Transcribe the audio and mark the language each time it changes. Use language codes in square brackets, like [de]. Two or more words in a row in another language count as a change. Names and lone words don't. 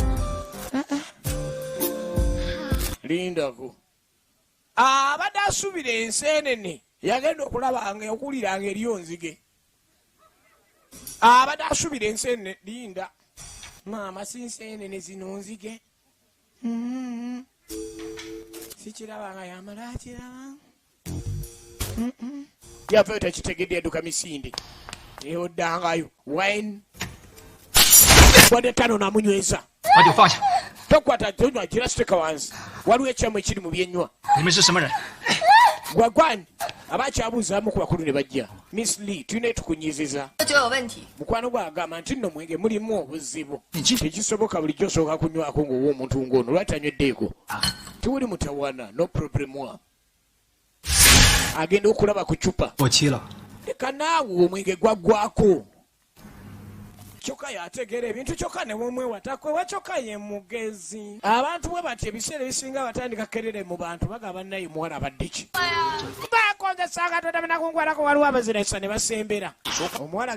[lg] lindako abadde asuubira enseenene yagenda okulabanga okuwuliranga eriyo nzige abadde asuubira enseenene linda maama si nseenene zino nzige sikirabanga yamala akiraba yavayo takitegedde yaduka misinde eyoddangayo wine bode tano namunyweza [zh] 把酒放下。 [lg] tokwata tonywa gira siteka wansi waliwo ekyamu ekiri mu byenywa [zh] 你们是什么人？ [lg] gwagwani abakyabuuzaamu ku bakulu ne bajja miss lee tulina tukunyiziza [zh] 酒有问题， [lg] mukwano gwagamba nti nno mwenge mulimu obuzibu Nki? tekisoboka bulijjo osooka kunywako ng'owa omuntu ng'ono lwaki anyweddeeko tiwuli mutawana [en] no problemwa [lg] agenda okulaba ku cupa [zh] 过期了。 [lg] leka naawe omwenge gwaggwako kyokka yategeera ebintu kyokka ne bwomwewatakwe wakyokka ye mugezi abantu bwe bati ebiseera ebisinga batandika kerere mu bantu bagamba naye muwala abadde ki bakozesanga todaminakungwalako waliwo abazirasa ne basembera omuwala